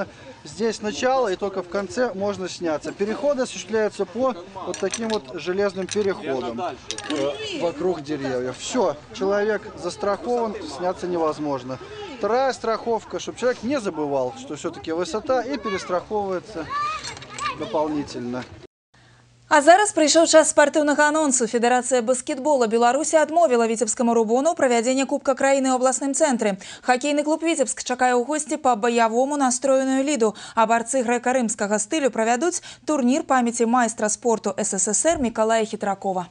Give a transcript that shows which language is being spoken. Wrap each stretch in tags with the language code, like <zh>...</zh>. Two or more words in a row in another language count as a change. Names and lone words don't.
<ru>Здесь начало, и только в конце можно сняться. Переходы осуществляются по вот таким вот железным переходам вокруг деревьев. Все, человек застрахован, сняться невозможно. Вторая страховка, чтобы человек не забывал, что все-таки высота, и перестраховывается дополнительно.</ru> <be>А зараз прыйшоў час спартыўнага анонсу. Федэрацыя баскетбола Беларусі адмовіла віцебскаму «Рубону» правядзенне Кубка краіны ў абласным цэнтры. Хакейны клуб «Віцебск» чакае ў госці па баявому настроеную ліду, а барцы грэка-рымскага стылю правядуць турнір памяці майстра спорту СССР Мікалая Хітракова.</be>